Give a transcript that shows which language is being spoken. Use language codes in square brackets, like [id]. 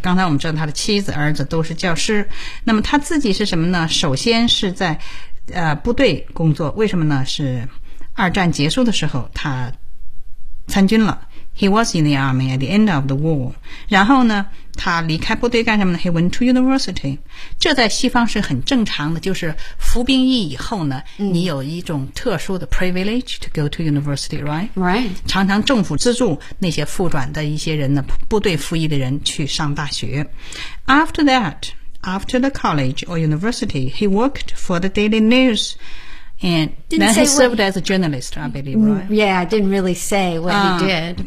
[zh] 刚才我们知道他的妻子儿子都是教师。那么他自己是什么呢？首先是在部队工作，为什么呢？是二战结束的时候他参军了。 [en] He was in the army at the end of the war. [zh] 然后呢，他离开部队干什么呢 ？ [en] He went to university. [zh] 这在西方是很正常的，就是服兵役以后呢，你有一种特殊的 [en] privilege to go to university, right? Right. [zh] 常常政府资助那些复转的一些人呢，部队服役的人去上大学。 [en] After that, after the college or university, he worked for the Daily News. And then he served as a journalist, I believe, right? Yeah, I didn't really say what he did.